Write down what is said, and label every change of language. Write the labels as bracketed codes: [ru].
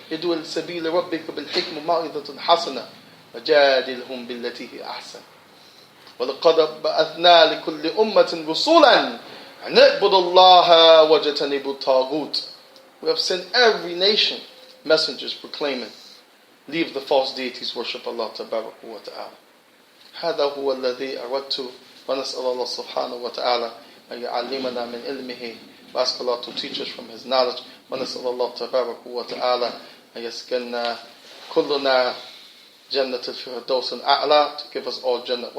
[ar] يَدُوَ السَّبِيلَ رَبِّكَ بِالْحِكْمَ مَوْعِظَةٌ حَسَنَةٌ وَجَادِلْهُمْ بِالَّتِي هِيَ أَحْسَنُ وَلَقَدْ بَعَثْنَا لِكُلِّ أُمَّةٍ رُسُولًا أَنِ اعْبُدُوا اللَّهَ وَاجْتَنِبُوا الطَّاغُوتَ. [en] We have sent every nation messengers proclaiming, leave the false deities, worship Allah Tabaraka wa Ta'ala. [ar] هذا هو الذي أردت ونسأل الله سبحانه وتعالى أن يعلمنا من علمه. [en] We ask Allah to teach us from His knowledge. [ar] ونسأل الله تبارك وتعالى أن يسكننا كلنا جنة الفردوس الأعلى, [en] to give us all Jannah.